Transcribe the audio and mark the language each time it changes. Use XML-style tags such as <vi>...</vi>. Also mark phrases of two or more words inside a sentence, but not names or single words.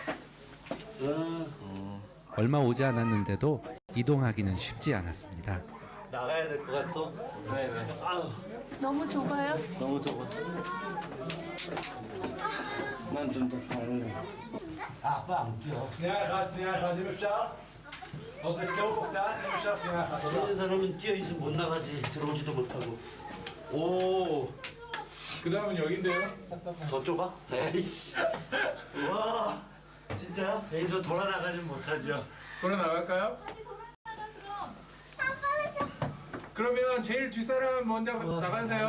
<ko>얼마 오지 않았는데도 이동하기는 쉽지 않았습니다. 나가야 될 것 같아. 왜? 아우 너무 좁아요? 너무 좁아. 난 좀 더 다른. 아빠 안 끼워.</ko> <he>שנייה אחת, אם אפשר. עוד תתקרבו פה קצת, אם אפשר, שנייה אחת.</he> <ko>다른 사람은 끼어 있으면 못 나가지. 들어오지도 못하고. 오. 그 다음은 여긴데요. 더 좁아? 에이씨. 와. 진짜? 여기서 돌아 나가진 못하죠. 걸어 나갈까요? 그러면 제일 뒷사람 먼저 나가세요.</ko>